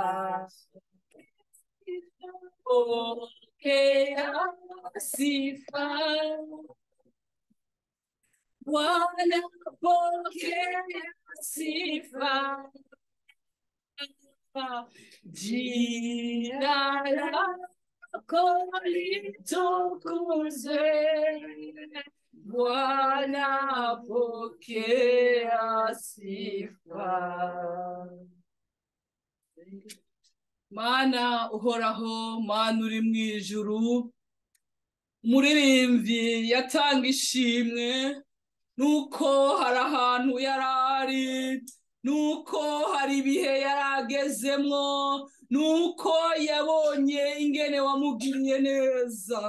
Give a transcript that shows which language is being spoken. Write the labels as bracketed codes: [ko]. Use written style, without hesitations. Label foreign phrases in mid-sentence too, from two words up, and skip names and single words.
[sw] pokea sifa, Bwana pokea sifa, jina lako litukuzwe, Bwana pokea sifa. [rn] Mana uhoraho, mana uri mu ijuru, umuririmbyi yatanga ishimwe, nuko hari ahantu yarari, nuko hari ibihe yaragezemwo, nuko yabonye ingene wamugiriye neza.